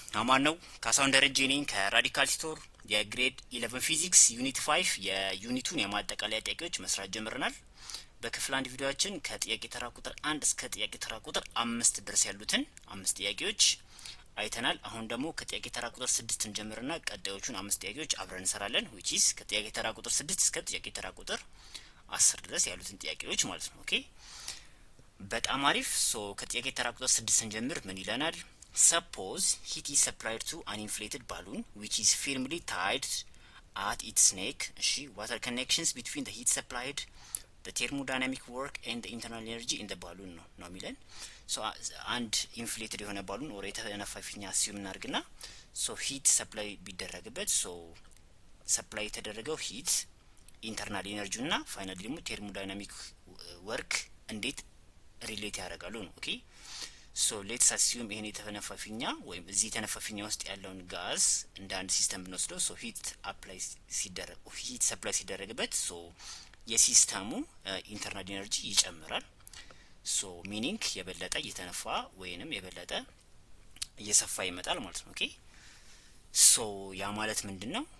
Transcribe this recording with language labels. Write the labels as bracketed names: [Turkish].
[Amharic] አማን ነው። ካሳሁን ደረጀ ነኝ ከራዲካል ስቶር። የግሬድ 11 ፊዚክስ ዩኒት 5 የዩኒቱን የማጠቃለያ ጥያቄዎች መስራት ጀምረናል። በክፍል አንድ ቪዲዮአችን ከጥያቄ ተራ ቁጥር 1 እስከ ጥያቄ ተራ ቁጥር 5 ድረስ ያሉትን 5 ጥያቄዎች አይተናል። አሁን ደግሞ ከጥያቄ ተራ ቁጥር 6 እንጀምርና ቀጣዮቹን 5 ጥያቄዎች አብረን እንሰራለን። which is ከጥያቄ ተራ ቁጥር 6 እስከ ጥያቄ ተራ ቁጥር 10 ድረስ ያሉትን ጥያቄዎች ማለት ነው። ኦኬ በጣም አሪፍ። ከጥያቄ ተራ ቁጥር 6 እንጀምር። ምን ይለናል? [English] Suppose heat is supplied to an inflated balloon which is firmly tied at its neck. What are connections between the heat supplied, the thermodynamic work and the internal energy in the balloon ነው የሚለን። አንድ ኢንፍሌትድ የሆነ ባሉን ኦር የተነፋ ፊኛ አስዩም እናርግና ሂት ሰፕላይ ቢደረግበት [Amharic] ሰፕላይ የተደረገው ሂት ኢንተርናል ኤነርጂ እና ፋይናሊ ደግሞ ቴርሞዳይናሚክ ወርክ እንዴት ሪሌት ያደርጋሉ ነው። ኦኬ ሌትስ አስዩም ይሄን የተነፋፊኛ ወይም እዚህ የተነፋፊኛ ውስጥ ያለውን ጋዝ እንደ አንድ ሲስተም ብንወስደው ሂት አፕላይ ሲደረግ ሂት ሰፕላይ ሲደረግበት የሲስተሙ ኢንተርናል ኤነርጂ ይጨምራል። ሚኒንግ የበለጠ እየተነፋ ወይንም የበለጠ እየሰፋ ይመጣል ማለት ነው። ኦኬ ያ ማለት ምንድነው?